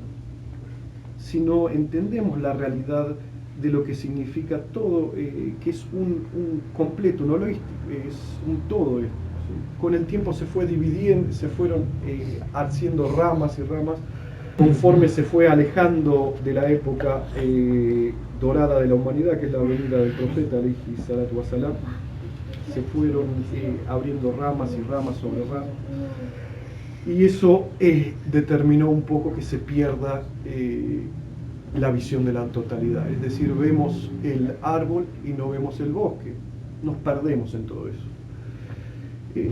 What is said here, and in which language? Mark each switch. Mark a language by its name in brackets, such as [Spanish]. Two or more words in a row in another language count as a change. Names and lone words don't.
[Spanish] Si no entendemos la realidad de lo que significa todo, que es un completo, no lo es un todo esto. ¿Sí? Con el tiempo se fue dividiendo, se fueron haciendo ramas y ramas, conforme se fue alejando de la época dorada de la humanidad, que es la venida del profeta, [Arabic] عليه الصلاة والسلام, [Spanish] se fueron abriendo ramas y ramas sobre ramas, y eso determinó un poco que se pierda la visión de la totalidad, es decir, vemos el árbol y no vemos el bosque, nos perdemos en todo eso.